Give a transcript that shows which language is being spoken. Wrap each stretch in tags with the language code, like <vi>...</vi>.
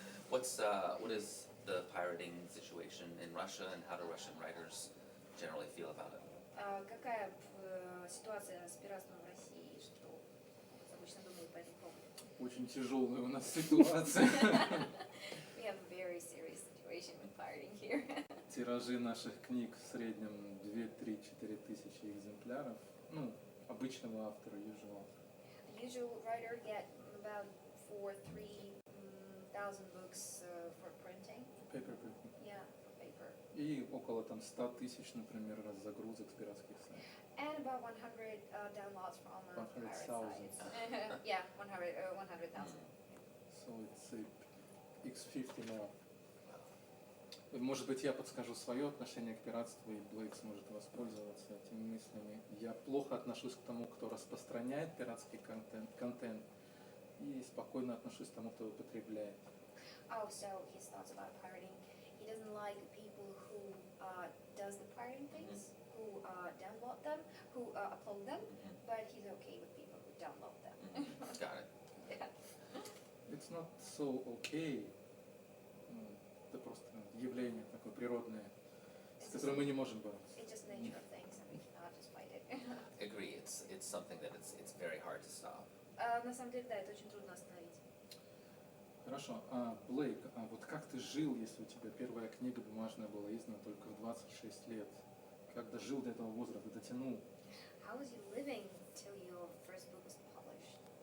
<en>What is the pirating situation in Russia and how do Russian writers generally feel about it?</en> <ru>Какая ситуация с пиратством в России, что обычно думают по этому поводу? Очень тяжелая у нас ситуация.</ru> <en>We have a very serious situation with pirating here.</en> <ru>Тиражи наших книг в среднем 2-3-4 тысячи экземпляров. Ну, обычного автора,</ru> <en>usual. Usual writer get about 4,000-3,000 100,000 books for printing. Paper printing. Yeah, for paper.</en> <ru>И около там 100 тысяч, например, раз загрузок с пиратских сайтов.</ru> <en>And about 100 downloads from pirate 100,000. sites. Yeah, 100,000. So it's X50 now.</en> <ru>Может быть, я подскажу свое отношение к пиратству, и Блейк сможет воспользоваться этими мыслями. Я плохо отношусь к тому, кто распространяет пиратский контент, и спокойно отношусь к тому, кто его потребляет.</ru> <en>Oh, so his thoughts about pirating. He doesn't like people who does the pirating things, who download them, who upload them, but he's okay with people who download them. Got it. Yeah. It's not so okay.</en> <ru>Это просто явление такое природное, с которым мы не можем бороться.</ru> <en>It's just nature of things, and we cannot just fight it. Agree. It's something that it's very hard to stop.</en> <ru>На самом деле, да, это очень трудно остановить. Хорошо. Блейк, вот как ты жил, если у тебя первая книга бумажная была издана только в 26 лет? Как дожил до этого возраста, дотянул?</ru> <en>How was you living till your first book was published?</en>